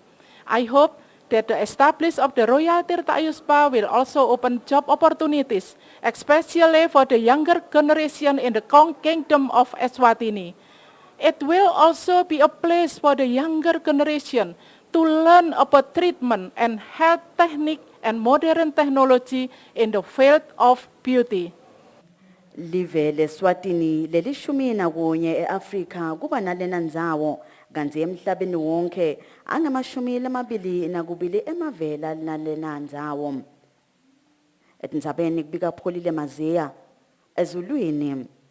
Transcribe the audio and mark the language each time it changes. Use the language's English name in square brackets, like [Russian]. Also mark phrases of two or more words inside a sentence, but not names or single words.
[English] I hope that the establishment of the Royalty Tirta Ayuspa will also open job opportunities, especially for the younger generation in the kingdom of Eswatini. It will also be a place for the younger generation to learn about treatment and health technique and modern technology in the field of beauty. [Swati] Live leSwatini lelishumi nakunye eAfrika kuba nalena ndzawo kanti emhlabeni wonke angamashumi lamabili nakubili emavela nalena ndzawo. Etindzabeni kubika Pholile Maziya ezulwini.